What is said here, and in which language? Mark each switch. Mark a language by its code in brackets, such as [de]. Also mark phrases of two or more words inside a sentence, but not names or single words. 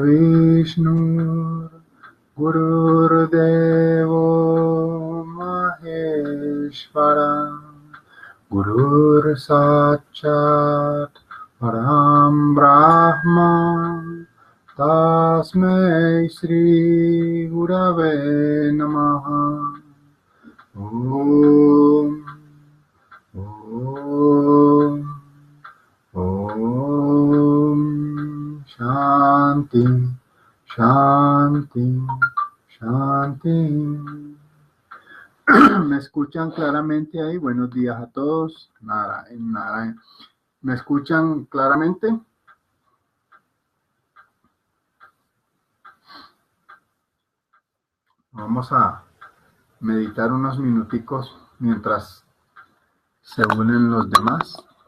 [sa] Vishnu Gurur Devo Maheshwara Gurur Sakshat Param Brahma Tasmai Shri Gurave Namaha. Om Om Om Shanti Shanti Shanti. [es] ¿Me escuchan claramente ahí? Buenos días a todos. Narayan. ¿Me escuchan claramente? Vamos a meditar unos minuticos mientras se unen los demás.